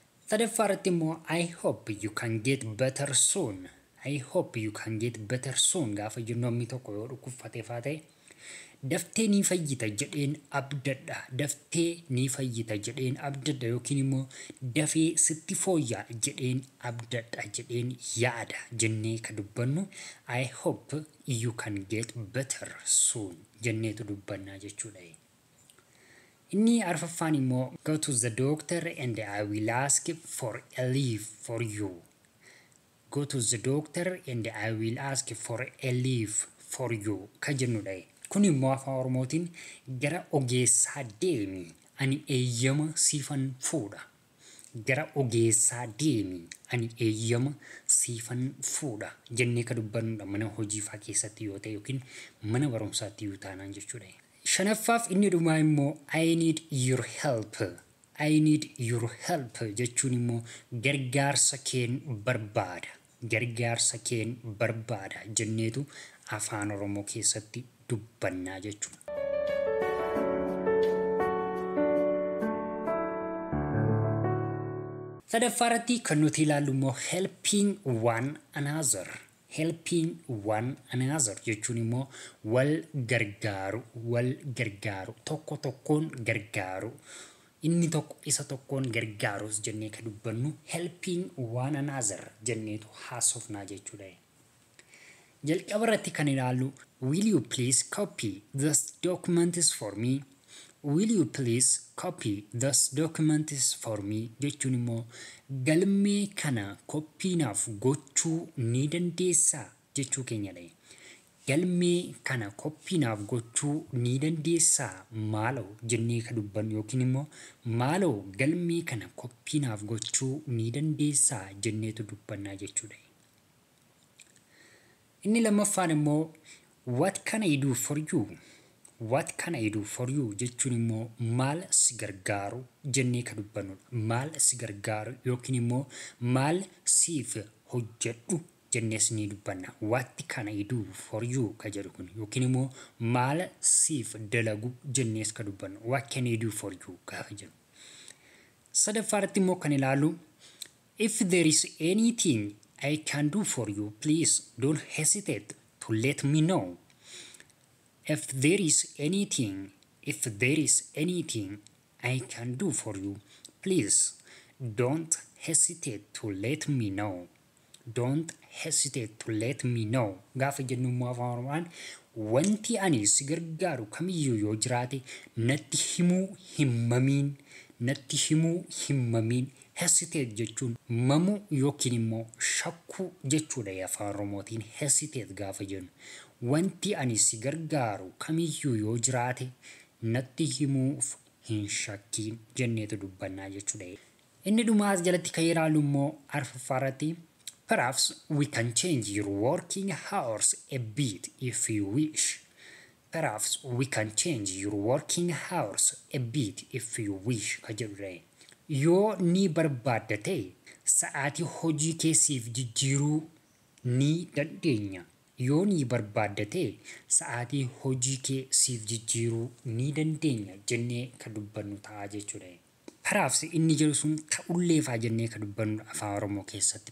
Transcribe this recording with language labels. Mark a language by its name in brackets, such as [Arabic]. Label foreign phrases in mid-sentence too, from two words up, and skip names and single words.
[Oromo] Sadaffaarratti immoo [English] I hope you can get better soon. I hope you can get better soon [Oromo] gaafa jennu namni tokko yoo dhukkubfatee ta'e daftee ni fayyita jedheen abdadha. Daftee ni fayyita jedheen abdadha yookiin immoo dafee sitti fooyyaa jedheen abdadha jedheen yaada jennee ka dubbannu [English] I hope you can get better soon [Oromo] jenneetu dubbannaa jechuudha. Inni arfaffaan immoo [English] go to the doctor and I will ask for a leave for you. Go to the doctor and I will ask for a leave for you [Oromo] ka jennudha. Kun immoo afaan Oromootiin gara ogeessaa deemi ani eeyyama siifan fuudha. Gara ogeessaa deemi ani eeyyama siifan fuudha jennee ka dubbannudha mana hojii faa keessatti yoo ta'e yookiin mana barumsaatti yoo taanaan jechuudha. Shanaffaaf inni dhumaa immoo [English] I need your help. I need your help [Oromo] jechuun immoo gargaarsa keen barbaada. Gargaarsa keen barbaada jenneetu afaan Oromoo keessatti dubbannaa jechuudha. Sadaffaarratti kan nuti ilaallu immoo [English] helping one another. Helping one another [Oromo] jechuun immoo wal gargaaru tokko tokkoon gargaaru. Inni tokko isa tokkoon gargaarus jennee ka dubbannu [English] helping one another [Oromo] jenneetu haasofnaa jechuudha. Jalqabarratti kan ilaallu [English] will you please copy this documents for me? Will you please copy this documents for me? [Oromo] Jechuun immoo galmee kana koppiinaaf gochuu ni dandeessaa jechuu keenyadha. Galmee kana koppiinaaf gochuu ni dandeessaa maaloo jennee ka dubbannu yookiin immoo maaloo galmee kana koppiinaaf gochuu ni dandeessaa jenneetu dubbannaa jechuudha. Inni lammaffaan immoo [English] what can I do for you? What can I do for you? [Oromo] Jechuun immoo maal si gargaaru jennee ka dubbannudha. Maal si gargaaru yookiin immoo maal siif hojjedhu jennees ni dubbanna. [English] What can I do for you [Oromo] ka jedhu kun yookiin immoo maal siif dalagu jennees ka dubbannu. [English] What can I do for you [Oromo] gaafa jedhu. Sadaffaarratti immoo kan ilaalu [English] if there is anything I can do for you, please don't hesitate to let me know. If there is anything I can do for you, please don't hesitate to let me know. Don't hesitate to let me know. [Oromo] Gaafa jennu immoo afaan Oromoon wanti ani si gargaaru kamiyyuu yoo jiraate natti himuu himmamiin. Hesitate jechuun mamu yookiin immoo shakkuu jechuudha afaan Oromootiin hesitate gaafa jennu. Wanti ani si gargaaru kamiyyuu yoo jiraate natti himuuf hin shakkiin jenneetu dubbannaa jechuudha. Inni dhumaas jalatti kan ilaallu immoo arfaffaarratti [English] perhaps we can change your working hours a bit if you wish. Perhaps we can change your working hours a bit if you wish [Oromo] ka jedhudha. Yoo ni barbaadda ta'e sa'aatii hojii keessiif jijjiiruu ni dandeenya. Yoo ni barbaadda ta'e sa'aatii hojii keessiif jijjiiruu ni dandeenya jennee ka dubbannu ta'a jechuudha. Perhaps inni jedhu sun ta'ulleefaa jennee ka dubbannu afaan Oromoo keessatti.